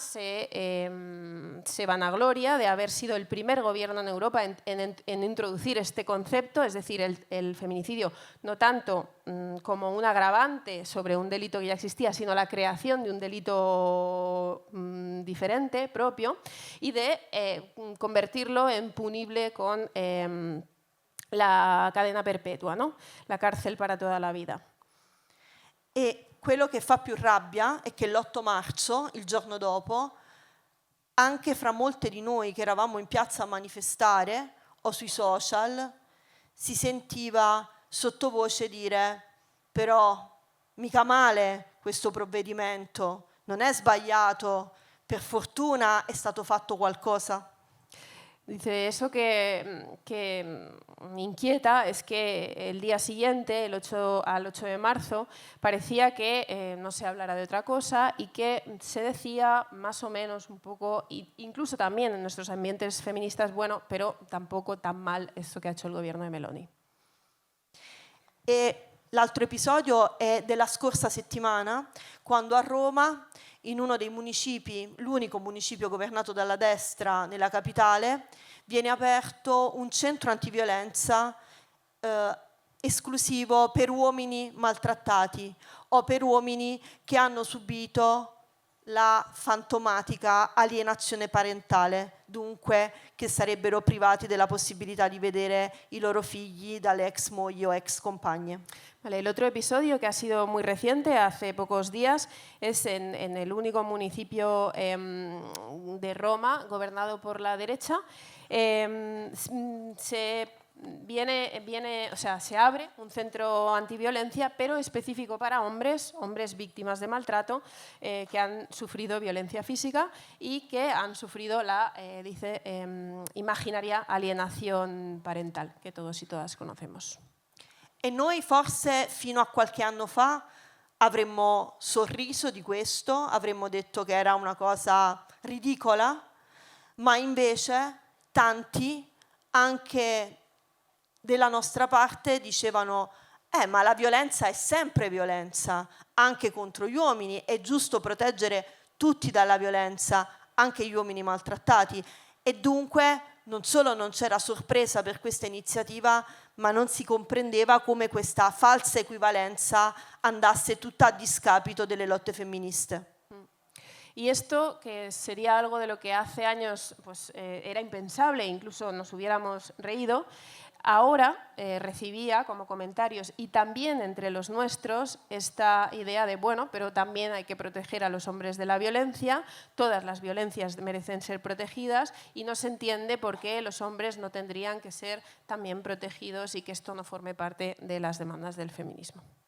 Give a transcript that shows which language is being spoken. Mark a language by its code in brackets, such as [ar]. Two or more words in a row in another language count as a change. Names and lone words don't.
[es] se vanagloria de haber sido el primer gobierno en Europa en introducir este concepto, es decir, el feminicidio no tanto como un agravante sobre un delito que ya existía, sino la creación de un delito diferente, propio, y de convertirlo en punible con la cadena perpetua, no? La cárcel para toda la vida. [it] E quello che fa più rabbia è che l'8 marzo, il giorno dopo, anche fra molte di noi che eravamo in piazza a manifestare o sui social, si sentiva sottovoce dire: però mica male questo provvedimento, non è sbagliato, per fortuna è stato fatto qualcosa. [es] Dice, eso que me inquieta es que el día siguiente, al 8 de marzo, parecía que no se hablara de otra cosa y que se decía más o menos un poco, incluso también en nuestros ambientes feministas, bueno, pero tampoco tan mal esto que ha hecho el gobierno de Meloni. [it] E l'altro episodio è della scorsa settimana, quando a Roma, in uno dei municipi, l'unico municipio governato dalla destra nella capitale, viene aperto un centro antiviolenza esclusivo per uomini maltrattati o per uomini che hanno subito la fantomatica alienazione parentale, dunque che sarebbero privati della possibilità di vedere i loro figli dalle ex mogli o ex compagne. [es] Vale, el otro episodio, que ha sido muy reciente, hace pocos días, es en el único municipio de Roma, gobernado por la derecha. Se abre un centro antiviolencia, pero específico para hombres víctimas de maltrato que han sufrido violencia física y que han sufrido la, imaginaria alienación parental, que todos y todas conocemos. [it] E noi forse fino a qualche anno fa avremmo sorriso di questo, avremmo detto che era una cosa ridicola, ma invece tanti, anche della nostra parte, dicevano ma la violenza è sempre violenza, anche contro gli uomini, è giusto proteggere tutti dalla violenza, anche gli uomini maltrattati, e dunque non solo non c'era sorpresa per questa iniziativa, ma non si comprendeva come questa falsa equivalenza andasse tutta a discapito delle lotte femministe. [es] Y esto, que sería algo de lo que hace años pues, era impensable, incluso nos hubiéramos reído, ahora recibía como comentarios, y también entre los nuestros, esta idea de, bueno, pero también hay que proteger a los hombres de la violencia, todas las violencias merecen ser protegidas y no se entiende por qué los hombres no tendrían que ser también protegidos y que esto no forme parte de las demandas del feminismo.